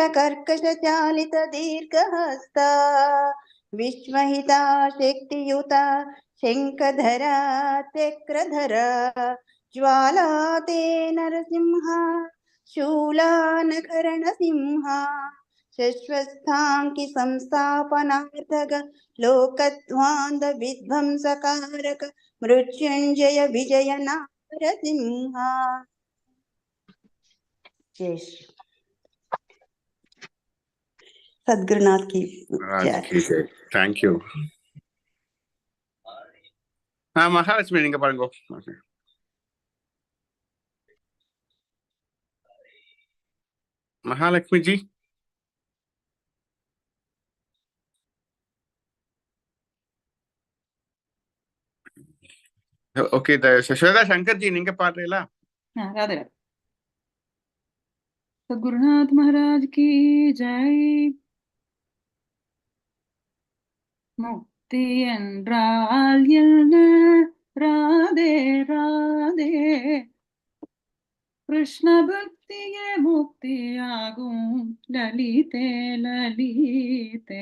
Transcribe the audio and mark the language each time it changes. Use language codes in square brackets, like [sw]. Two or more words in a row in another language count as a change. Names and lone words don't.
[sa] कर्कश चालित दीर्घहस्त, विश्वहिता शक्तियुता शंखधरा चक्रधरा, ज्वालाते नरसिंह शूलानकरण सिंह, शश्वस्थांकि संस्थापनार्थक लोकध्वांत विध्वंसकारक मृत्युंजय विजय नारसिंह. [hi] जय श्री सद्गुरुनाथ की जय. [en] thank you. [ta] மகாலட்சுமி நீங்க பாருங்க. [hi] महालक्ष्मी जी. [ta] ओके, श्वेता शंकर जी நீங்க பாடுறீங்களா? [hi] राधे राधे. सद्गुरुनाथ महाराज की जय. [ta] முக்தி என்றால் என்ன? [hi] राधे राधे. [ta] கிருஷ்ண பக்தியே முக்தியாகும் லலிதே லலிதே.